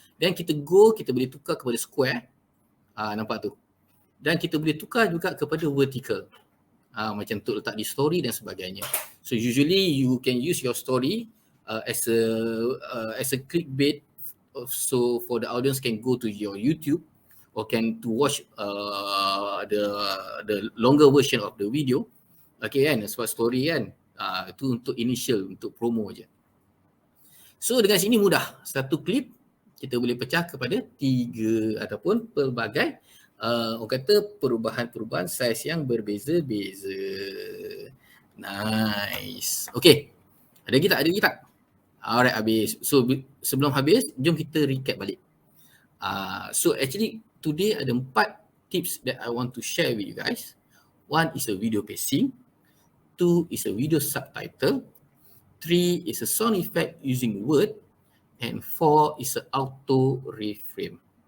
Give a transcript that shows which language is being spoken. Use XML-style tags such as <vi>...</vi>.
<ms>Dan kita boleh tukar kepada square. Nampak tu. Dan kita boleh tukar juga kepada vertical. Macam untuk letak di story dan sebagainya.</ms> <en>So usually you can use your story as a clickbait. So for the audience can go to your YouTube or can to watch the longer version of the video.</en> <ms>Okay kan, sebab story kan, itu untuk initial, untuk promo je. So dengan sini mudah, satu klip kita boleh pecah kepada 3 ataupun pelbagai orang kata perubahan-perubahan saiz yang berbeza-beza. Nice. Okay, ada lagi tak? Alright, habis. So sebelum habis, jom kita recap balik.</ms> <en>So actually today</en> <ms>ada</ms> <en>4 tips that I want to share with you guys. One is a video pacing, 2 is a video subtitle, 3 is a sound effect using word, and 4 is a auto reframe.</en>